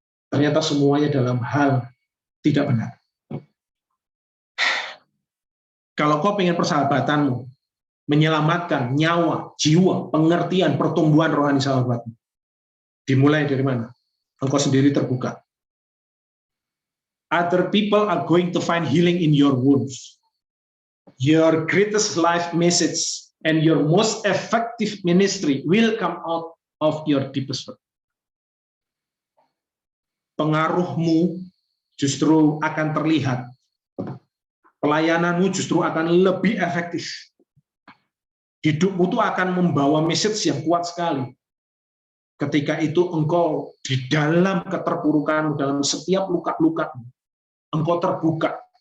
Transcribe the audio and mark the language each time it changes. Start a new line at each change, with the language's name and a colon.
Indonesian: Ternyata semuanya dalam hal tidak benar. Kalau kau ingin persahabatanmu menyelamatkan nyawa, jiwa, pengertian, pertumbuhan rohani sahabatmu, dimulai dari mana? Engkau sendiri terbuka.
English: Other people are going to find healing in your wounds. Your greatest life message and your most effective ministry will come out of your deepest hurt.
Indonesian: Pengaruhmu justru akan terlihat. Pelayananmu justru akan lebih efektif. Hidupmu itu akan membawa message yang kuat sekali. Ketika itu engkau di dalam keterpurukanmu, dalam setiap luka-lukamu, engkau terbuka.